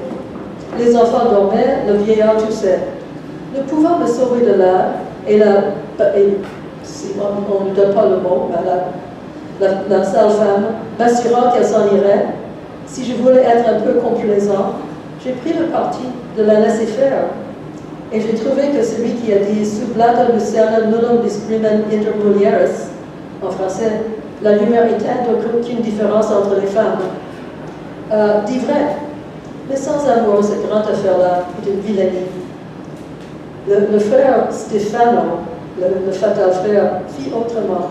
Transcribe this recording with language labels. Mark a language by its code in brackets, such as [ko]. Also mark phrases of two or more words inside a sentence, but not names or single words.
[fr] Les enfants dormaient, le vieillard toussait. Ne pouvant me sauver de là, si on ne donne pas le mot, la sale femme, m'assurant qu'elle s'en irait, si je voulais être un peu complaisant, j'ai pris le parti de la laisser faire. Et j'ai trouvé que celui qui a dit [la] sublata lucerna nullum discrimen inter mulieres, [fr] en français, la lumière éteinte aucune différence entre les femmes, dit vrai. Mais sans amour, cette grande affaire-là est une vilainie. Le frère Stefano, le fatal frère, fit autrement.